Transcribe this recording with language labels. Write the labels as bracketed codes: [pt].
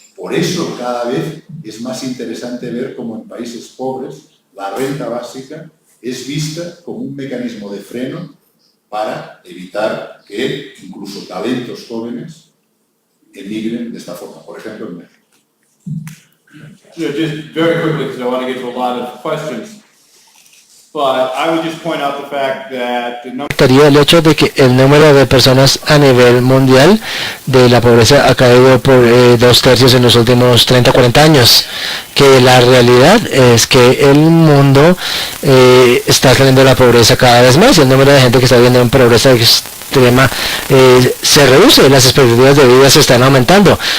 [es] Por eso cada vez es más interesante ver cómo en países pobres la renta básica es vista como un mecanismo de freno para evitar que incluso talentos jóvenes emigren de esta forma. Por ejemplo, en México. [en] Yeah, just very quickly, because I want to get to a lot of questions. But I would just point out the fact that the number [es] El hecho de que el número de personas a nivel mundial de la pobreza ha caído por 2/3 en los últimos 30 o 40 años, que la realidad es que el mundo está saliendo de la pobreza cada vez más y el número de gente que está viviendo en pobreza extrema se reduce, las expectativas de vida se están aumentando.